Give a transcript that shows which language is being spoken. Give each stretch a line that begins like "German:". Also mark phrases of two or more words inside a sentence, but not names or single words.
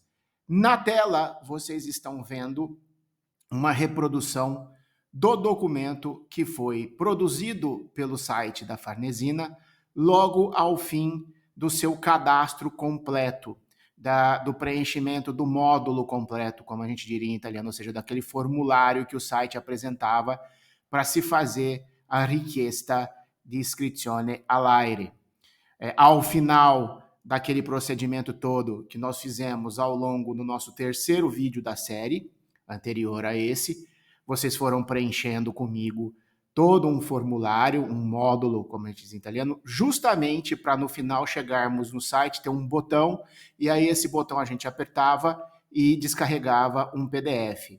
Portuguese: Na tela, vocês estão vendo uma reprodução do documento que foi produzido pelo site da Farnesina logo ao fim do seu cadastro completo, do preenchimento do módulo completo, como a gente diria em italiano, ou seja, daquele formulário que o site apresentava para se fazer a
Italian: richiesta di iscrizione all'AIRE.
Portuguese: Ao final daquele procedimento todo que nós fizemos ao longo do nosso terceiro vídeo da série, anterior a esse, vocês foram preenchendo comigo todo um formulário, um módulo, como a gente diz em italiano, justamente para no final chegarmos no site, ter um botão, e aí esse botão a gente apertava e descarregava um PDF.